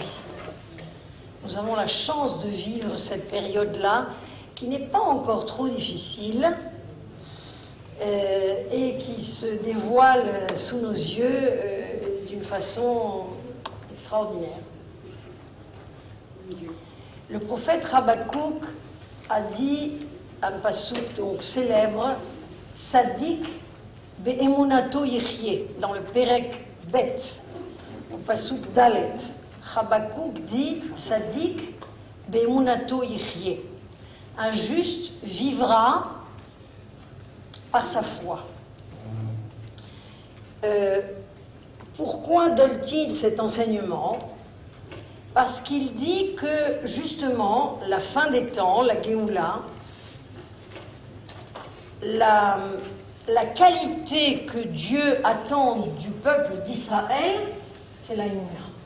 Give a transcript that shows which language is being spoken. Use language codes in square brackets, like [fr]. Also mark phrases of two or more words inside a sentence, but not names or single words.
[fr] Nous avons la chance de vivre cette période-là, qui n'est pas encore trop difficile, et qui se dévoile sous nos yeux d'une façon extraordinaire. Le prophète Habakouk a dit un passouk donc célèbre, [he] צדיק באמונתו יחיה, [fr] dans le [he] פרק ב, [fr] au [he] פסוק ד. [fr] Habakouk dit [he] צדיק באמונתו יחיה. [fr] Un juste vivra par sa foi. Pourquoi donne-t-il cet enseignement ? Parce qu'il dit que, justement, la fin des temps, la Géoula, la qualité que Dieu attend du peuple d'Israël, c'est la Emouna.